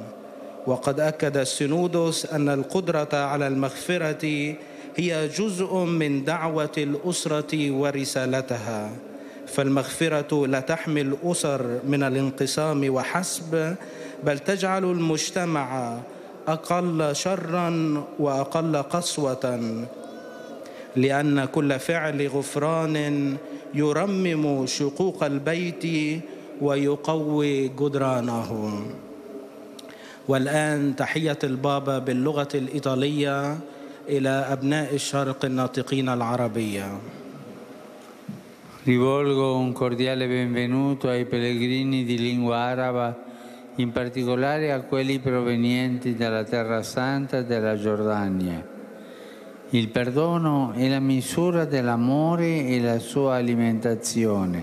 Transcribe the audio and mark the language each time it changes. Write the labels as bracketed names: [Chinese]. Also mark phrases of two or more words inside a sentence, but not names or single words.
[Arabic] وقد أكد السينودوس أن القدرة على المغفرة هي جزء من دعوة الأسرة ورسالتها، فالمغفرة لا تحمي الأسر من الانقسام وحسب، بل تجعل المجتمع أقل شراً وأقل قسوة، لأن كل فعل غفران يرمم شقوق البيت ويقوي جدرانه. والآن تحية البابا باللغة الإيطالية إلى أبناء الشرق الناطقين العربية. [Italian] Rivolgo un cordiale benvenuto ai pellegrini di lingua araba, in particolare a quelli provenienti dalla Terra Santa della Giordania. Il perdono è la misura dell'amore e la sua alimentazione.